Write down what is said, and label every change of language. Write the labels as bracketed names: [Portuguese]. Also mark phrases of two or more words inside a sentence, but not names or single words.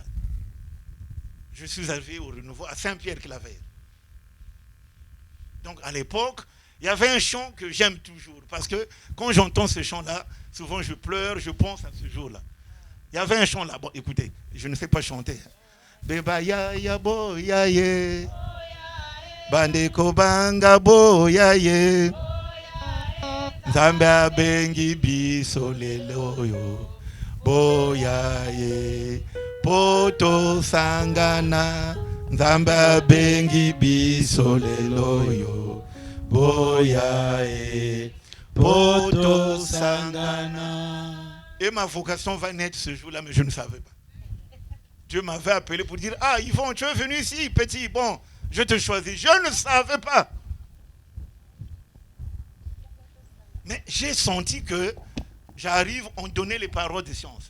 [French] Je suis arrivé au renouveau à Saint-Pierre-Claver. Donc à l'époque, il y avait un chant que j'aime toujours. Parce que quand j'entends ce chant-là, souvent je pleure, je pense à ce jour-là. Il y avait un chant là. Bon, écoutez, je ne sais pas chanter. [Lingala] Beba ya ya bo ya ye. Bandeko banga bo ya ye. Nzambe abengi biso lelo yo. Bo ya ye. Poto sangana. Nzambe abengi biso lelo yo. Boya e. Poto sangana. [French] Et ma vocation va naître ce jour-là, mais je ne savais pas. Dieu m'avait appelé pour dire, ah Yvon, tu es venu ici, petit, bon, je te choisis. Je ne savais pas. Mais j'ai senti que j'arrive, on donnait les paroles de science.